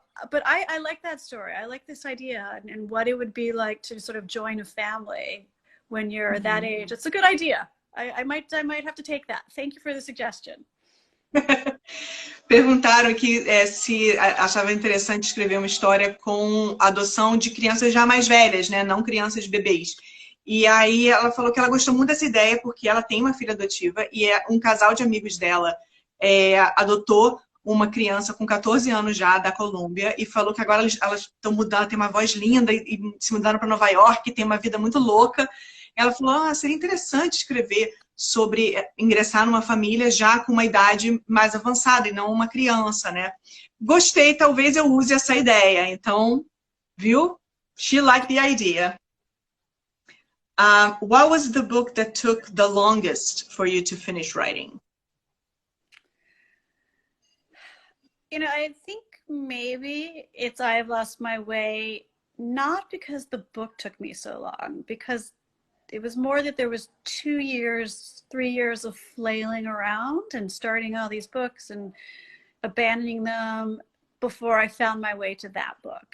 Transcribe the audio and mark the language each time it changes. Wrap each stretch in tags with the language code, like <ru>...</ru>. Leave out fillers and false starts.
<en>But I like that story. I like this idea and what it would be like to sort of join a family when you're that age. It's a good idea. I might have to take that. Thank you for the suggestion.</en> <pt>Perguntaram aqui se achava interessante escrever uma história com adoção de crianças já mais velhas, né? Não crianças bebês. E aí ela falou que ela gostou muito dessa ideia porque ela tem uma filha adotiva e um casal de amigos dela adotou uma criança com 14 anos já, da Colômbia, e falou que agora elas estão mudando, tem uma voz linda, e se mudaram para Nova York, tem uma vida muito louca. Ela falou, seria interessante escrever sobre ingressar numa família já com uma idade mais avançada, e não uma criança, né? Gostei, talvez eu use essa ideia. Então, viu?</pt> <en>She liked the idea. What was the book that took the longest for you to finish writing? You know, I think maybe it's I've Lost My Way, not because the book took me so long, because it was more that there was 2 years, 3 years of flailing around and starting all these books and abandoning them before I found my way to that book.</en>